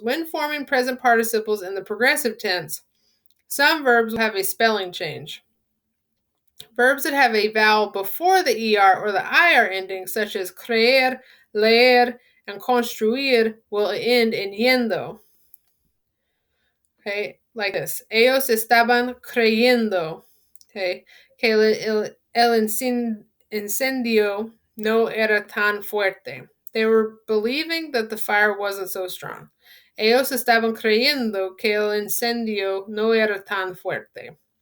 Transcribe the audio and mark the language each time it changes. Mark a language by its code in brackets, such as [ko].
[en] When forming present participles in the progressive tense, some verbs will have a spelling change. Verbs that have a vowel before the ER or the IR ending, such as creer, leer, and construir, will end in yendo. Okay, like this. [es] Ellos estaban creyendo, okay, que el incendio no era tan fuerte. [en] They were believing that the fire wasn't so strong. [es] Ellos estaban creyendo que el incendio no era tan fuerte.